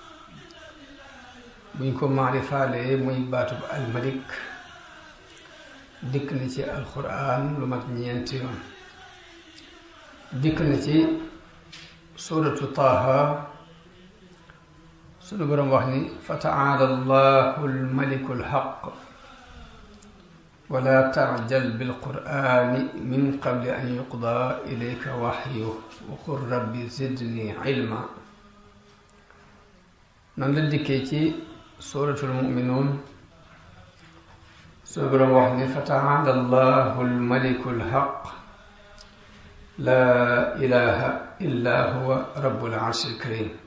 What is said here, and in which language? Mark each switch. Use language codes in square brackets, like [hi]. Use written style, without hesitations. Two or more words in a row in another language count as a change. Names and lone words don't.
[wo] buñ ko maarifaalee muy baatub al malik dikk na ci alquran lu mat ñeenti yoon. dikk na ci suratu taaha sunu borom wax ni [ar] فتعالى الله الملك الحق ولا تعجل بالقرآن من قبل أن يقضى إليك وحيه وقل ربي زدني علما. نندكيتي سورة المؤمنون سورة واحد فتعالى الله الملك الحق لا إله إلا هو رب العرش الكريم.